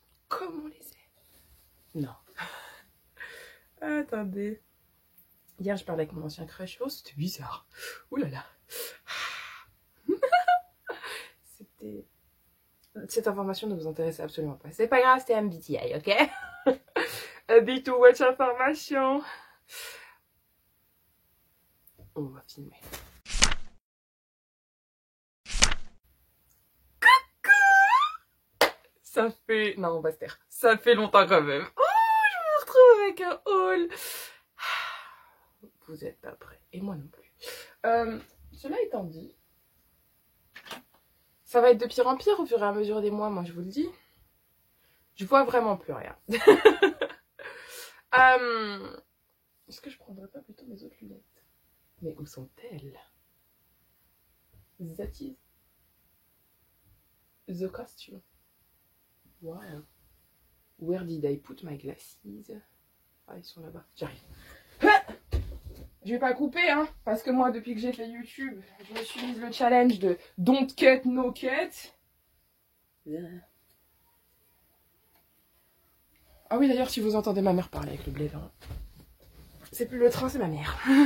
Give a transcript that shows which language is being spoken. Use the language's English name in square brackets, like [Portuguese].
[French] Comme on les aime. Non. Attendez. Hier, je parlais avec mon ancien crush. Oh, c'était bizarre. Ouh là là. C'était... Cette information ne vous intéressait absolument pas. C'est pas grave, c'était MBTI, ok? [English] A bit too much information. [French] On va filmer. Coucou! Ça fait... Non, on va se taire. Ça fait longtemps quand même. Oh, je me retrouve avec un haul. Vous êtes pas prêts. Et moi non plus. Cela étant dit, ça va être de pire en pire au fur et à mesure des mois, moi je vous le dis. Je vois vraiment plus rien. Est-ce que je prendrais pas plutôt mes autres lunettes? Mais où sont-elles? [English] That is the costume. Wow. Where did I put my glasses? [French] Ah, ils sont là-bas. J'arrive. Je vais pas couper, hein, parce que moi, depuis que j'ai fait YouTube, je me suis mise le challenge de [English] don't cut, no cut. [French] Ah oui, d'ailleurs, si vous entendez ma mère parler avec le blé, hein, c'est plus le train, c'est ma mère.